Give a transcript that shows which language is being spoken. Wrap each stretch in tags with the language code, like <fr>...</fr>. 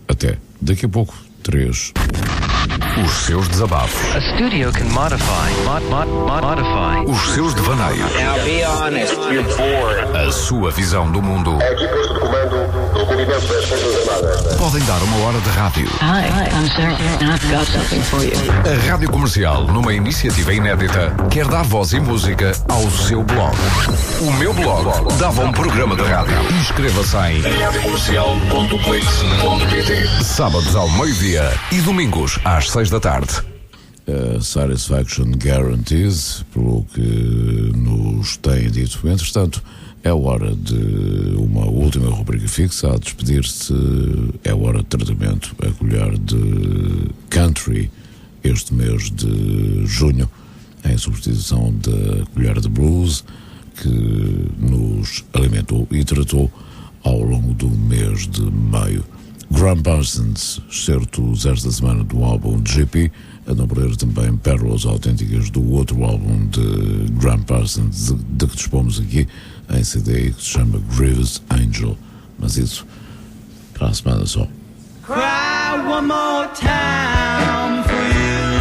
<pt>Até daqui a pouco, 3. Os seus desabafos.</pt> <en>A studio can modify.</en> <pt>Os seus devaneios.</pt> <en>Now be honest.</en> <pt>A sua visão do mundo. A equipa de comando do movimento das Forças Armadas. Podem dar uma hora de rádio.</pt> <en>Hi, I'm Sarah, and I've got something for you.</en> <pt>A Rádio Comercial, numa iniciativa inédita, quer dar voz e música ao seu blog. O meu blog dava um programa de rádio. Inscreva-se em radiocomercial.clix.pt. Sábados ao meio-dia e domingos às 6 da tarde. Satisfaction Guarantees, pelo que nos têm dito. Entretanto, é hora de uma última rubrica fixa a despedir-se. É hora de tratamento a colher de country este mês de junho, em substituição da colher de blues que nos alimentou e tratou ao longo do mês de maio. Graham Parsons, certo esta semana do álbum GP, a não perder também pérolas autênticas do outro álbum de Graham Parsons de que dispomos aqui em CD, que se chama Grievous Angel, mas isso para a semana só.</pt> <en>Cry one more time for you.</en>